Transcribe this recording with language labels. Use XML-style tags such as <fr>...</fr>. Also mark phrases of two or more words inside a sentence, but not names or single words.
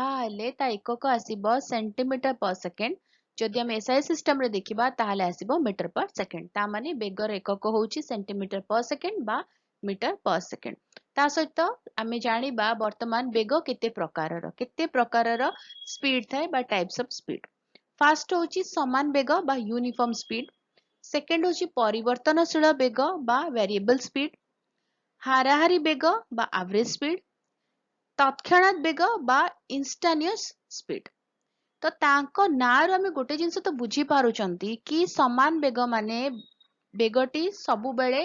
<or>ହେଲେ ତା ଏକକ ଆସିବ</or> <en>centimeter per second</en> <or>ଯଦି ହମ</or> <en>SI system</en> <or>ରେ ଦେଖିବା ତାହାଲେ ଆସିବ</or> <en>meter per second</en> <or>ତା ମାନେ ବେଗର ଏକକ ହେଉଛି</or> <en>centimeter per second</en> <or>ବା</or> <en>meter per second</en> <or>ତା ସହିତ ଆମେ ଜାଣିବା ବର୍ତ୍ତମାନ ବେଗ କେତେ ପ୍ରକାରର ସ୍ପିଡ ଥାଏ ବା</or> <en>types of speed first</en> <or>ହେଉଛି ସମାନ ବେଗ ବା</or> <en>uniform speed second</en> <or>ହେଉଛି ପରିବର୍ତ୍ତନଶୀଳ ବେଗ ବା</or> <en>variable speed</en> <or>ହାରାହାରି ବେଗ ବା</or> <en>average speed</en> <or>ତତ୍କ୍ଷଣାତ ବେଗ ବା</or> <en>instantaneous speed</en> <or>ତ ତାଙ୍କ ନାର ଆମେ ଗୋଟେ ଜିନିଷ ତ ବୁଝି ପାରୁଛନ୍ତି କି ସମାନ ବେଗ ମାନେ ବେଗଟି ସବୁ ବେଳେ</or>